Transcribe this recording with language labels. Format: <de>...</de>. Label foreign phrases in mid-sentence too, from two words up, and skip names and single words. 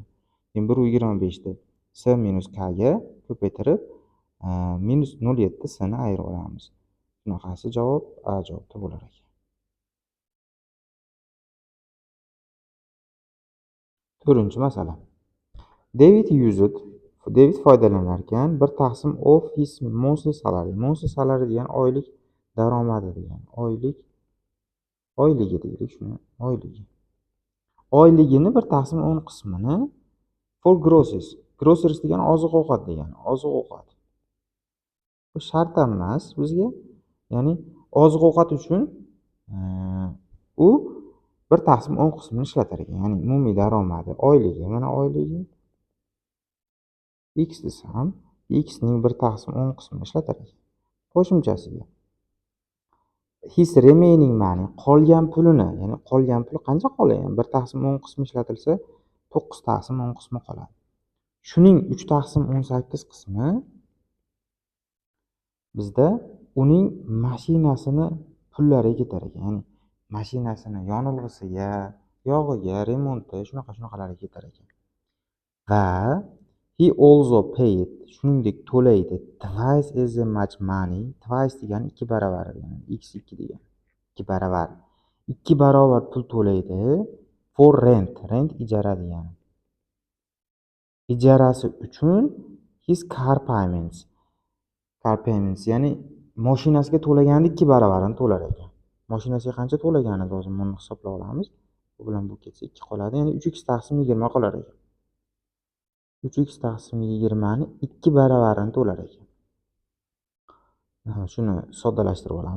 <uz>Endi 1.25 ni S minus K ga ko'paytirib, -0.7 S ni ayirib olamiz. Shunaqasi javob A javobda bo'lar ekan. To'rtinchi masala. David foydalanar ekan 1 taqsim</uz> <en>of his monthly salary. Monthly salary</en> <uz>degan oylik daromadi degan. Oyligi deylik shuni, oyligi. Oyligini 1 taqsim 10 qismini</uz> <en>for groceries.</en> <uz>Groceries degan oziq-ovqat degani, oziq-ovqat. Bu shart emas bizga. Ya'ni oziq-ovqat uchun u 1/10 qismini ishlatar ekan. Ya'ni umumiy daromadi oyligi, mana oyligi x desam, x ning 1/10 qismini ishlatar ekan. Qo'shimchasiga</uz> <en>his remaining money</en> <uz>qolgan pulini, ya'ni qolgan puli qancha qolgan? 1/10 qismi ishlatilsa 9/10 qismi qoladi. Shuning 3/18 qismi bizda uning mashinasini pullariga ketar ekan. Ya'ni mashinasini yonilg'isiga, yog'iga, remonti, shunaqalarga ketar ekan.</uz> <en>Va he also paid,</en> <uz>shuningdek to'laydi,</uz> <en>twice as much money.</en> <uz>Twice degani 2 baravar, ya'ni x2 degani 2 baravar. 2 barobar pul to'laydi</uz> <en>for rent.</en> <uz>Rent ijara degani. Ijarasi uchun</uz> <en>his car payments. Car payments,</en> <uz>ya'ni mashinasiga to'laganning 2 baravarini to'lar ekan. Mashinasiga qancha to'laganini hozir buni hisoblab olamiz. Bu bilan bu ketsa 2 qoladi. Ya'ni 3x/20 qolar ekan. 3x/20 ni 2 baravarini to'lar ekan. Shuni soddalashtirib olamiz.</uz>